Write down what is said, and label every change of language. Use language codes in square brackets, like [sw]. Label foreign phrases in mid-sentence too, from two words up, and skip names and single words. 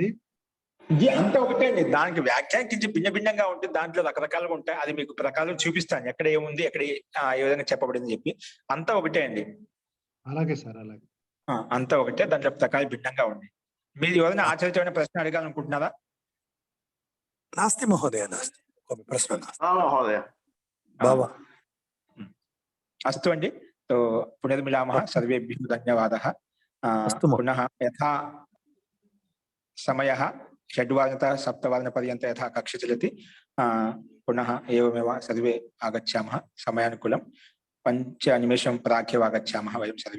[te] అంతా ఒకటే అండి. దానికి వ్యాఖ్యానం కొంచెం భిన్న భిన్నంగా ఉంటుంది. దాంట్లో రకరకాలుగా ఉంటాయి. అది మీకు ప్రకారం చూపిస్తాను, ఎక్కడ ఏముంది, ఎక్కడ ఏ విధంగా చెప్పబడింది చెప్పి. అంతా ఒకటే అండి. అలాగే సార్, అలాగే అంతా ఒకటే. దాంట్లో ప్రకారం భిన్నంగా ఉంది. మీరు ఎవరైనా ఆచరించమైన ప్రశ్న అడగాలనుకుంటున్నారా? [sa] नास्ति महोदय, नास्ति कोऽपि प्रश्नः नास्ति। महोदय भव अस्तु अंडी। तो पुनर्मिलामः। सर्वेभ्यः धन्यवादः। पुनः यथा समयः 6:00 7:00 यथा कक्षा चलति पुनः एवमेव सर्वे आगच्छामः समयानुकूलं 5 निमेषं प्राक्ेव आगच्छामः वयं सर्वे।